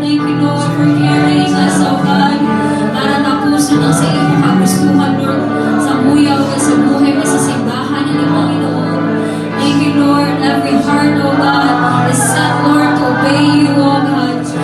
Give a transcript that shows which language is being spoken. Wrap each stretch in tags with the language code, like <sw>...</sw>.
<en>Thank you, Lord, for carrying us, oh God.</en> <tl>Para tapusin ang sa iyong kagustuhan, Lord, sa muyaw ka sa buhay mo sa simbahan ng Panginoon.</tl> <en>Thank you, Lord. Every heart, oh God, is set, Lord, to obey you, oh God.</en>